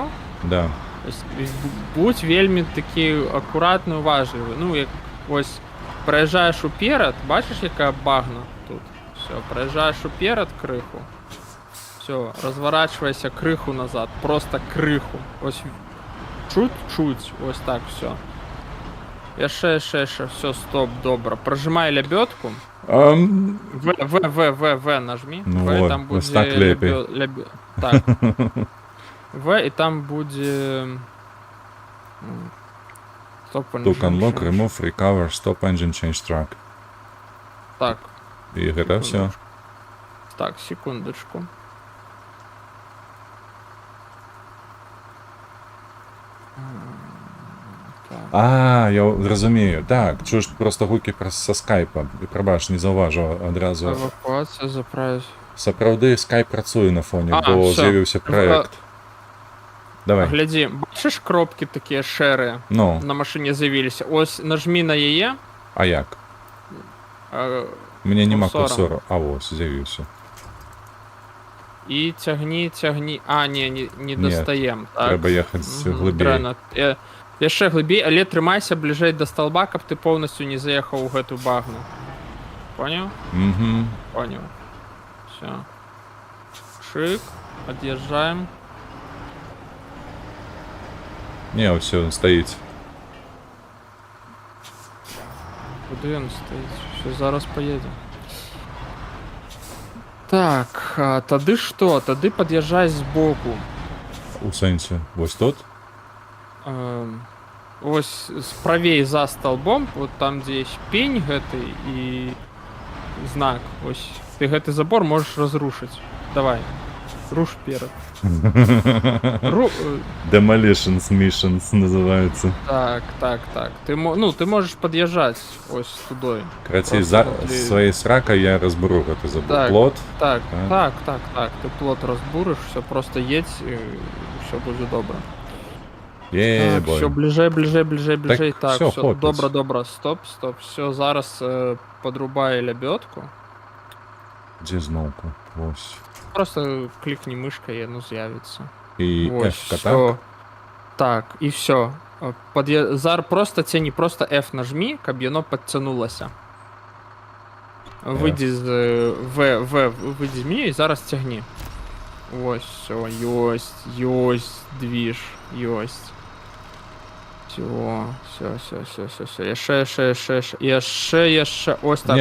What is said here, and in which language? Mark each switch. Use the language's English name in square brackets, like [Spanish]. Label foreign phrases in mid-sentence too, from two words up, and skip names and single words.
[Russian] да. [Belarusian] Будь вельмі такі акуратны, уважлівы. Ну, як вось праязджаеш уперад, бачыш, якая багна тут. Все, праязджаеш уперад крыху. Все, разворачивайся крыху назад, просто крыху. [Ukrainian] Ось чуть-чуть, ось так, все. [Belarusian] Яшчэ, все, стоп, добра. [Russian] Прожимай лебедку. В нажми. Ну В, вот, [Ukrainian] там буде [Belarusian] ось так лепей. [Ukrainian] Так. В, і там буде... Стоп, [English] Took unlock, remove, recover, stop engine, change track. [Belarusian] Так. І гэта все. [Russian] Так, секундочку. [Belarusian] А, я зразумею. [Ukrainian] Так, чуєш просто гуки со скайпа. І прабач, не заўважыў адразу. Эвакуація заправить. [Belarusian] Сапраўды скайп працуе на фоне, А, бо [Russian] всё. [Belarusian] з'явіўся праект. Давай. Глядзі, бачыш кропкі такія шэрыя Ну, на машыне з'явіліся? Ось нажмі на яе. а як? э, Мне нема курсором. курсору. А ось, з'явіўся. І цягні. А, не дастаем. Так. Трэба ехаць Мгм, глыбей. дрэнна. Яшчэ глыбей, але трымайся бліжэй да сталба, каб ты поўнасцю не заехаў у гэту багну. Поняў? Угу. [Russian] Понял. Все. Шик. Отъезжаем. [Belarusian] Не, все, он стаіць. [Ukrainian] Куди він стоїть? Все, зараз поїдемо. Так, [Belarusian] тады што? Тады пад'язджай збоку. У сэнсе. Вось тут? Ось правей за столбом, [Russian] вот там, [Belarusian] дзе есть пень гэты і знак. Ось ты гэты забор можаш разрушыць. Давай. Руш перад. [Russian] Demolitions Missions называется. [Belarusian] Так. [Russian] Ты можешь подъезжать ось тудой. [Belarusian] Крацей, Просто за ты- своей сракой я разберу гэты забор. Так. Плот. Так. Так. Ты плот разбурыш, [Ukrainian] все просто едь, і все буде добре. Е, Так, все, ближей. Так, [Russian] всё, [Ukrainian] все, хлопець. добре. Стоп. Все, зараз подрубай лебедку. [Russian] Где зновку? Ось. [Ukrainian] Просто кликни мышкой, і воно з'явиться. І Ось, F-ка, так? всё. Так, і все. Просто тяни, просто F нажми, [Belarusian] каб яно підтягнулося. [Ukrainian] Вийди з вийди з меню і зараз тягни. Ось, все, ёсть, движ, ёсть. Все. [Belarusian] Яшчэ. Ось так,